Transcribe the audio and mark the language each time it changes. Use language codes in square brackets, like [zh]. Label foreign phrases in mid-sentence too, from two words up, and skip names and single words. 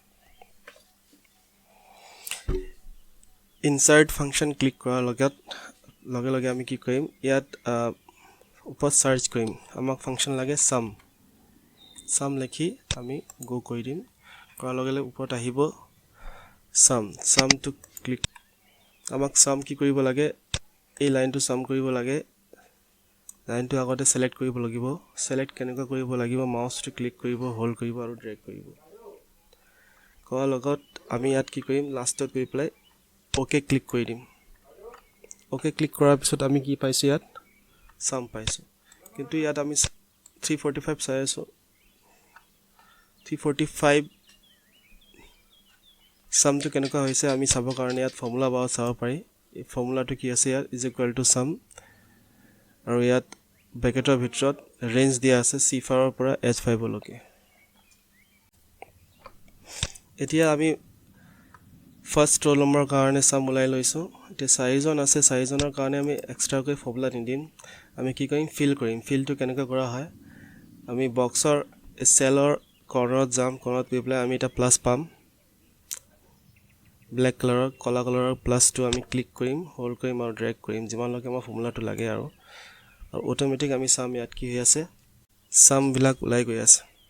[en] insert function [as] ক্লিক কৰাৰ লগে লগে আমি কি কৰিম, ইয়াত ওপৰত চাৰ্চ কৰিম, আমাক ফাংচন লাগে ছাম। sum লিখি আমি গো কৰি দিম কৰাৰ লগে লগে ওপৰত আহিব [en] sum to click [as] আমাক sum কি কৰিব লাগে এই লাইনটো sum কৰিব লাগে লাইনটো আগতে সিলেক্ট কৰিব লাগিব সিলেক্ট কেনেকৈ কৰিব লাগিব মাউসটো ক্লিক কৰিব হোল্ড কৰিব আৰু ড্ৰেগ কৰিব কৰাৰ লগত আমি ইয়াত কি কৰিম লাষ্টত গৈ [en] apply ok [as] ক্লিক কৰি দিম [en] ok click [as] কৰাৰ পিছত আমি কি পাইছো ইয়াত sum পাইছো কিন্তু ইয়াত আমি 345 চাই আছো 345 [en] sum to [as] কেনেকৈ হৈছে আমি চাব কাৰণে ইয়াত ফৰ্মুলা বাও চাব পাৰি এই ফৰ্মুলাটো কি আছে ইয়াত [en] is equal to sum [as] আৰু ইয়াত ব্ৰেকেটৰ ভিতৰত ৰেঞ্জ দিয়া আছে C5 ৰ পৰা H5 লৈকে এতিয়া আমি [en] first roll number [as] কাৰণে sum উলাই লৈছো এতিয়া চাৰিজন আছে চাৰিজনৰ কাৰণে আমি এক্সট্ৰাকৈ ফৰ্মুলা নিদিম আমি কি কৰিম ফিলটো কেনেকৈ কৰা হয় আমি বক্সৰ সেলৰ কৰ্ণৰত যাম কৰ্ণৰত গৈ পেলাই আমি এটা প্লাস পাম [en] black colour [as] কলা কালাৰৰ প্লাসটো আমি ক্লিক কৰিম হোল্ড কৰিম আৰু ড্ৰেগ কৰিম যিমানলৈকে আমাৰ ফৰ্মুলাটো লাগে আৰু অটোমেটিক আমি sum ইয়াত কি হৈ আছে sum বিলাক উলাই গৈ আছে